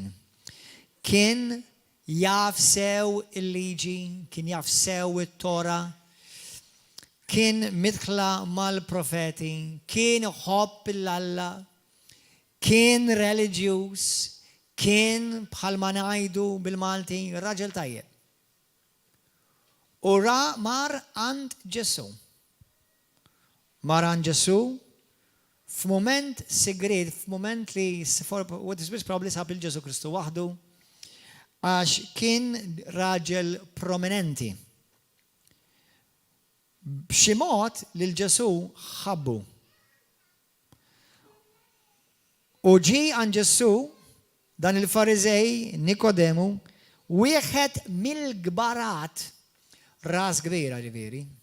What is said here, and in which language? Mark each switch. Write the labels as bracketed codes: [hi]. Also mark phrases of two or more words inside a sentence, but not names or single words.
[mt] Kien jaf sew il-liġi, kien jaf sew it-Tora, kien midħla mal-profeti, kien ħobb il-Alla, kien reliġjuż, kien bħalma ngħidu bil-Malti raġel tajjeb. U mar għand Ġesu. Mar għand Ġesu f'mument segret, f'mument li [en] what is probably [mt] sab il-Ġesu Kristu waħdu, għax kien raġel prominenti. B'xi mod lil Ġesu ħabbu. U ġi għand Ġesu dan il-Farizej Nikodemu wieħed mill-gbarat ras kbira ġifieri.